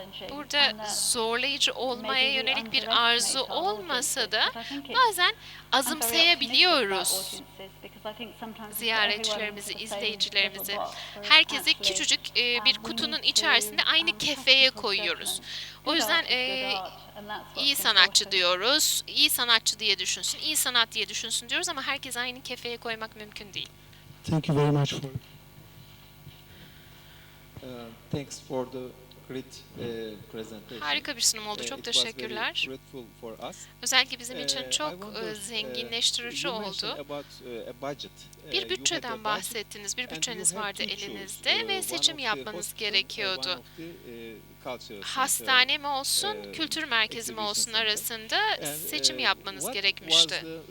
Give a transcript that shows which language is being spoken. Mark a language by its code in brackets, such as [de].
[tr] Burada zorlayıcı olmaya yönelik bir arzu olmasa da bazen azımsayabiliyoruz ziyaretçilerimizi, izleyicilerimizi. Herkesi küçücük bir kutunun içerisinde aynı kefeye koyuyoruz. O yüzden iyi sanatçı diyoruz, iyi sanatçı diye düşünsün, iyi sanat diye düşünsün diyoruz ama herkesi aynı kefeye koymak mümkün değil. [en] Thank you very much for Thanks for the great presentation. [tr] Harika bir sunum oldu. Çok teşekkürler. Özellikle bizim için çok zenginleştirici oldu. Bir bütçeden bahsettiniz. Bir bütçeniz vardı elinizde ve seçim yapmanız gerekiyordu. Hastane mi olsun, kültür merkezi mi olsun arasında seçim yapmanız gerekmişti.